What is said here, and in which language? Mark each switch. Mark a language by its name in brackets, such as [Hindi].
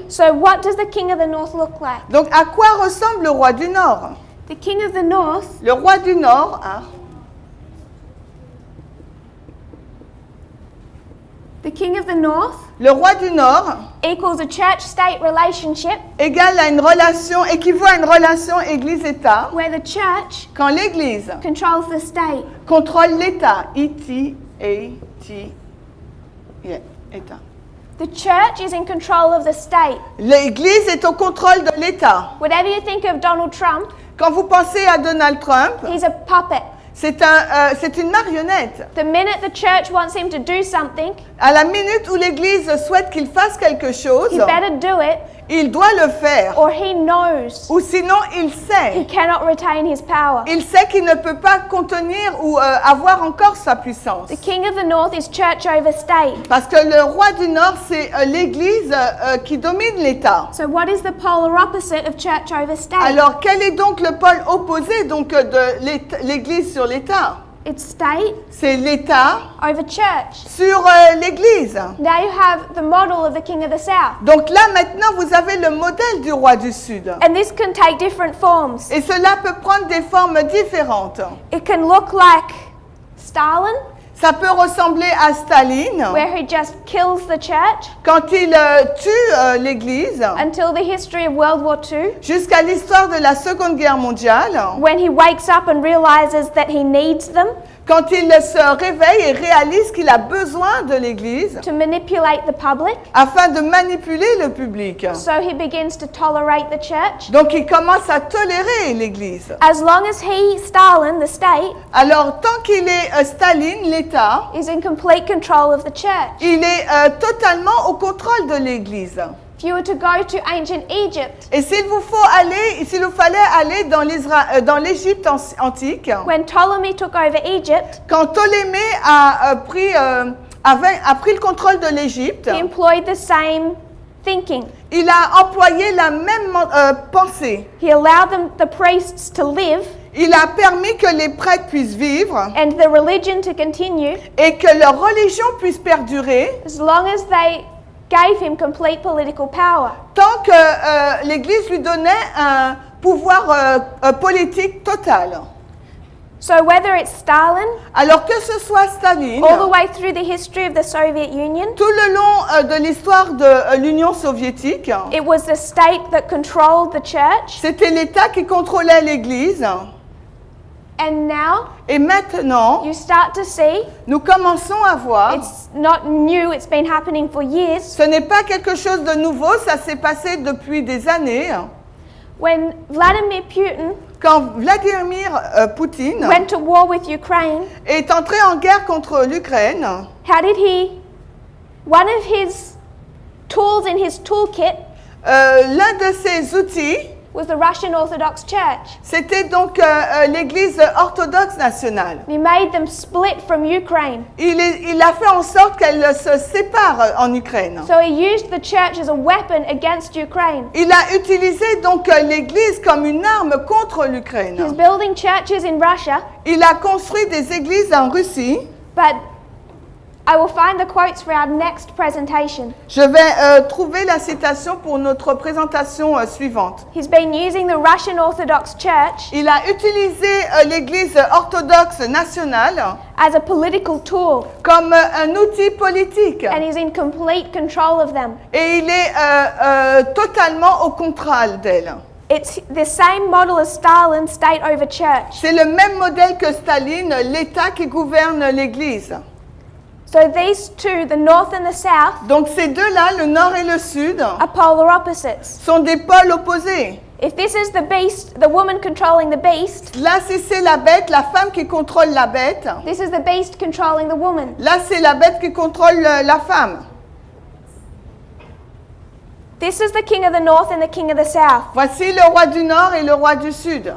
[English] So what does the king of the north look like? [French] Donc à quoi ressemble le roi du Nord? [English] The king of the north [French] Le roi du Nord, [English] The king of the north [French] le roi du Nord [English] equals a church-state relationship [French] égale à une relation, équivaut à une relation Église-État [English] where the church [French] quand l'Église [English] controls the state. [French] contrôle l'État. E-T-A-T, yeah, État. [English] The church is in control of the state. [French] L'Église est au contrôle de l'État. [English] Whatever you think of Donald Trump, [French] Quand vous pensez à Donald Trump, [English] he's a puppet. [French] c'est une marionnette. [English] The minute the church wants him to do something, [French] À la minute où l'Église souhaite qu'il fasse quelque chose, [English] he better do it [French] il doit le faire. [English] or he knows [French] Ou sinon, il [English] he [French] sait. [English] cannot retain his power. [French] Il sait qu'il ne peut pas contenir ou avoir encore sa puissance. [English] The king of the north is church over state. [French] Parce que le roi du Nord, c'est l'Église qui domine l'État. [English] So what is the polar opposite of church over state? [French] Alors, quel est donc le pôle opposé donc, de l'Église sur l'État? [English] It's state [French] C'est l'État [English] over church. [French] sur l'Église. [English] Now you have the model of the king of the south. [French] Donc là, maintenant, vous avez le modèle du roi du Sud. [English] And this can take different forms. [French] Et cela peut prendre des formes différentes. [English] It can look like Stalin, [French] Ça peut ressembler à Staline, [English] where he just kills the church [French] quand il tue l'Église, [English] until the history of World War II, [French] jusqu'à l'histoire de la Seconde Guerre mondiale, [English] when he wakes up and realizes that he needs them [French] quand il se réveille et réalise qu'il a besoin de l'Église [English] to manipulate the public. [French] afin de manipuler le public. [English] So he begins to tolerate the church. [French] Donc il commence à tolérer l'Église. [English] As long as Stalin, the state, [French] Alors tant qu'il est Staline, l'État, [English] is in complete control of the church. [French] il est totalement au contrôle de l'Église. [English] If you were to go to ancient Egypt, [French] Et s'il vous fallait aller dans l'Égypte antique, [English] when Ptolemy took over Egypt, [French] quand Ptolémée a pris le contrôle de l'Égypte, [English] he employed the same thinking. [French] il a employé la même pensée. [English] He allowed the priests to live [French] Il a permis que les prêtres puissent vivre [English] and the religion to continue [French] et que leur religion puisse perdurer [English] as long as they gave him complete political power. [French] tant que l'Église lui donnait un pouvoir politique total. [English] So whether it's Stalin, [French] Alors que ce soit Staline, [English] all the way through the history of the Soviet Union, [French] tout le long de l'histoire de l'Union soviétique, [English] it was the state that controlled the church. [French] c'était l'État qui contrôlait l'Église. [English] And now [French] Et maintenant, [English] you start to see, [French] nous commençons à voir, [English] it's not new, it's been happening for years. [French] ce n'est pas quelque chose de nouveau, ça s'est passé depuis des années. [English] When Vladimir Putin [French] Quand Vladimir Poutine [English] went to war with Ukraine, [French] est entré en guerre contre l'Ukraine, [English] how did he? One of his tools in his toolkit [French] l'un de ses outils, [English] was the Russian Orthodox Church. [French] c'était donc l'Église orthodoxe nationale. [English] He made them split from Ukraine. [French] Il a fait en sorte qu'elle se sépare en Ukraine. [English] So he used the church as a weapon against Ukraine. [French] Il a utilisé donc l'Église comme une arme contre [English] He's [French] l'Ukraine. [English] building churches in Russia, [French] Il a construit des églises en Russie. [English] but I will find the quotes for our next presentation. [French] Je vais trouver la citation pour notre présentation suivante. [English] He's been using the Russian Orthodox Church [French] Il a utilisé l'Église orthodoxe nationale [English] as a political tool, [French] comme un outil politique. [English] and he's in complete control of them. [French] Et il est totalement au contrôle d'elle. [English] It's the same model as Stalin, state over church. [French] C'est le même modèle que Staline, l'État qui gouverne l'Église. [English] So these two, the North and the South, [French] Donc ces deux-là, le nord et le sud, [English] are polar opposites. [French] sont des pôles opposés. [English] If this is the beast, the woman controlling the beast, [French] Là, si c'est la bête, la femme qui contrôle la bête. [English] this is the beast controlling the woman. [French] Là, c'est la bête qui contrôle la femme. [English] This is the king of the North and the king of the South. [French] Voici le roi du nord et le roi du sud.